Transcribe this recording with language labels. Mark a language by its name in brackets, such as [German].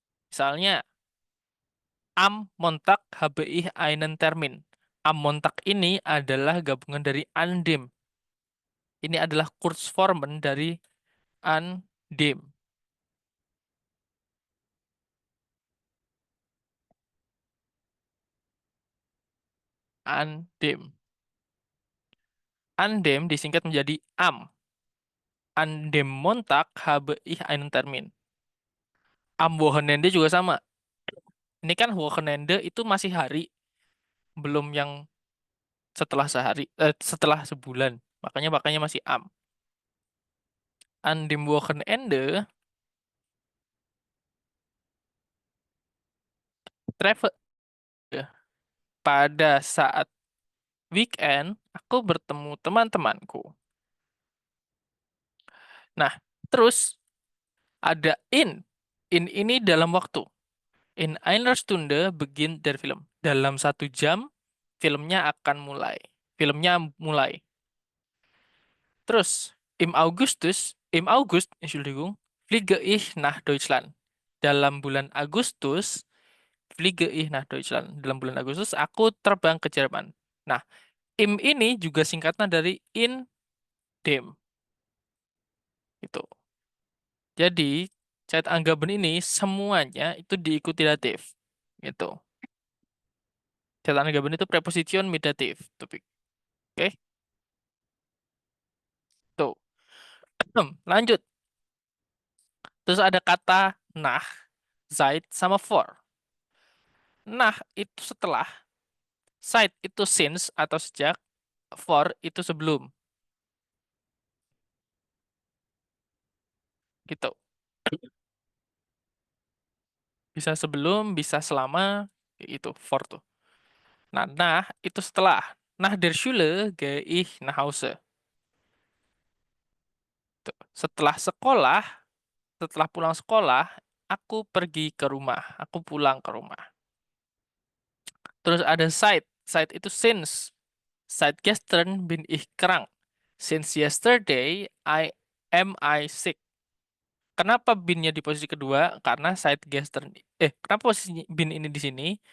[Indonesian] Misalnya, [German] am Montag habe ich einen Termin. Am Montag [Indonesian] ini adalah gabungan dari [German] an dem. [Indonesian] Ini adalah Kurzformen dari an dem. [German] An dem. An dem [Indonesian] disingkat menjadi am. [German] An dem Montag habe ich einen Termin. Am Wochenende [Indonesian] juga sama. Ini kan Wochenende itu masih hari, belum yang setelah sehari, setelah sebulan. Makanya masih am. [German] An dem Wochenende travel. [Indonesian] Pada saat weekend, aku bertemu teman-temanku. Nah, terus ada in. In ini dalam waktu. [German] In einer Stunde beginnt der Film. [Indonesian] Dalam 1 jam, filmnya akan mulai. Filmnya mulai. [German] Terus, im August, Entschuldigung, fliege ich nach Deutschland. [Indonesian] Dalam bulan Agustus, [German] fliege ich nach Deutschland. [Indonesian] Dalam bulan Agustus, aku terbang ke Jerman. Nah, im ini juga singkatan dari [German] in dem. [Indonesian] Itu. Jadi, Zeitangaben ini semuanya itu diikuti datif. Gitu. Zeitangaben itu preposition mit datif. Topik. Oke? Tuh. Lanjut. Terus ada kata nah, seit, sama for. Nah, itu setelah. Seit itu since atau sejak. For itu sebelum. Gitu. Bisa sebelum, bisa selama. Itu for tuh. Nah, itu setelah. [German] Nach der Schule gehe ich nach Hause. [Indonesian] Tuh. Setelah sekolah, setelah pulang sekolah, aku pergi ke rumah. Aku pulang ke rumah. Terus ada seit. Seit itu since. [German] Seit gestern bin ich krank. [English] Since yesterday, am I sick. [Indonesian] Kenapa binnya di posisi kedua? Karena seit gestern. Kenapa posisi bin ini di sini?